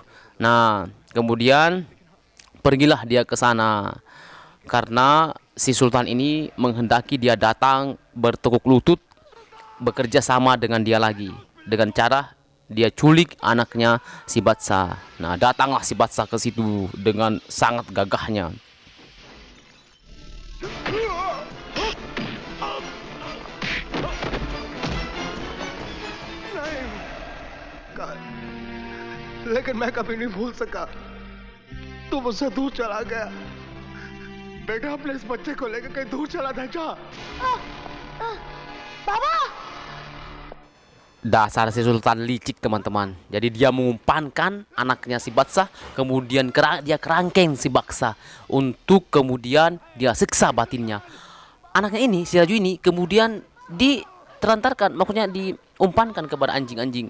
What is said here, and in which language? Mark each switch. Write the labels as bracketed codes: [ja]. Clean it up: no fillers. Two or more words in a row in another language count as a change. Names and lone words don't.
[id] Nah, kemudian pergilah dia ke sana karena si Sultan ini menghendaki dia datang bertekuk lutut bekerja sama dengan dia lagi dengan cara dia culik anaknya si Batsa. Nah datanglah si Batsa ke situ dengan sangat gagahnya. [hi] लेकिन मैं कभी नहीं भूल सका तू मुझसे दूर चला गया बेटा अपने इस बच्चे को लेकर कहीं दूर चला था जा बाबा [id] Dasar si Sultan licik teman-teman. Jadi dia mengumpankan anaknya si Batsa, kemudian dia kerangkeng si Batsa untuk kemudian dia siksa batinnya. Anaknya ini si Raju ini kemudian ditelantarkan, maksudnya diumpankan kepada anjing-anjing.